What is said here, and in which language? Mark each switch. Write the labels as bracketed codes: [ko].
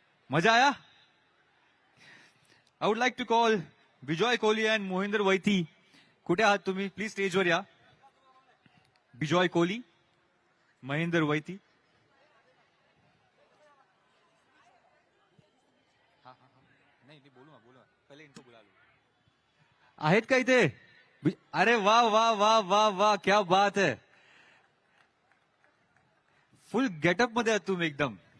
[hi] मजा आया [en] I would like to call [mr] Bijoy Kohli and Mohinder वैथी कुठे आहात तुम्ही प्लीज स्टेजवर या बिजॉय कोहली महेंदर वैथी नाही बोलू ना [hi] पहिले इनको बुला लो [mr] आहेत का इथे [hi] अरे वाह वाह वाह वाह वाह, क्या बात है. [mr] फुल गेटअप मध्ये आहात तुम्ही एकदम.